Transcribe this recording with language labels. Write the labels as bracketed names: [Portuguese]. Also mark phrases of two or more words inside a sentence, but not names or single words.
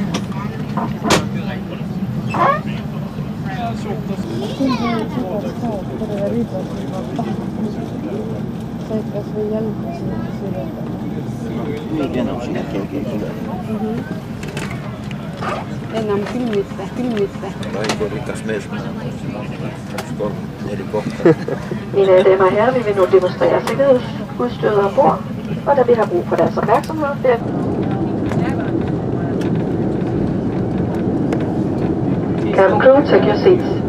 [Estonian] Said kas või jälgida seda. Nüüd enam sinna keegi ei tule. Enam küll mitte. Raivo rikas mees. 2, 3, 4 kohta. [Danish] Mine damer og herrer, vi vil nu demonstrere sikkerhedsudstyret ombord, og da vi har brug for deres opmærksomhed, [English] Cabin crew, take your seats.